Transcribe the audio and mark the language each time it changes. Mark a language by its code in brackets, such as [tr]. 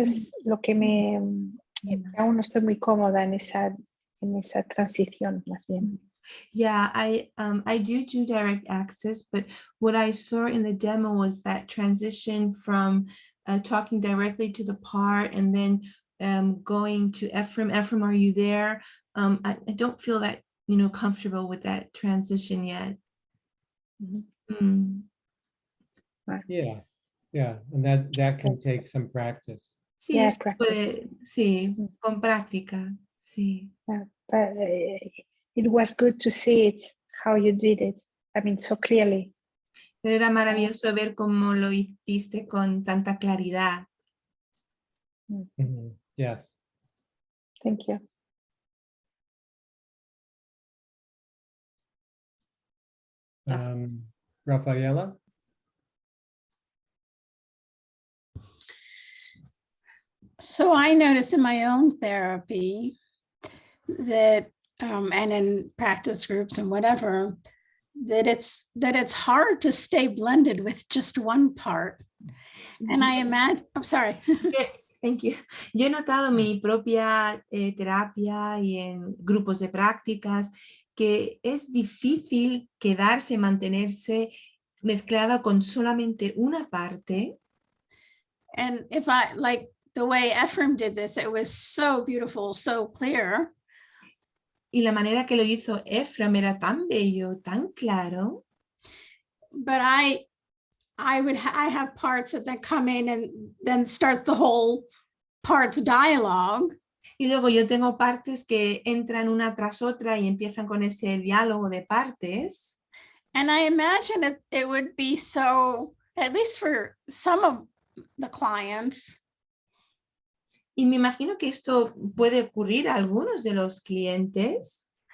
[es] Es lo que aún no estoy muy cómoda en esa transición, más bien. [en] Yeah, I do direct access, but what I saw in the demo was that transition from talking directly to the part and then going to Ephraim. Ephraim, are you there? I don't feel that, comfortable with that transition yet. Mm-hmm. Yeah, and that can take some practice. [es] Sí, [en] Yeah, [es] eso [en] practice. [es] Sí, con práctica, sí. [en] Yeah, but it was good to see it, how you did it. I mean, so clearly. [es] Pero era maravilloso ver cómo lo hiciste con tanta claridad. [en] Mm-hmm. Yes. Thank you. Rafaela? So I notice in my own therapy that, and in practice groups and whatever, that it's hard to stay blended with just one part. And I imagine, I'm sorry. Thank you. [es] Yo he notado en mi propia terapia y en grupos de prácticas que es difícil quedarse, mantenerse mezclada con solamente una parte. [en] And if I, like the way Ephraim did this, it was so beautiful, so clear. [es] Y la manera que lo hizo Ephraim era tan bello, tan claro. [en] But I have parts that then come in and then start the whole parts dialogue. [es] Y luego yo tengo partes que entran una tras otra y empiezan con ese diálogo de partes. [en] And I imagine it would be so, at least for some of the clients. [es] Y me imagino que esto puede ocurrir a algunos de los clientes.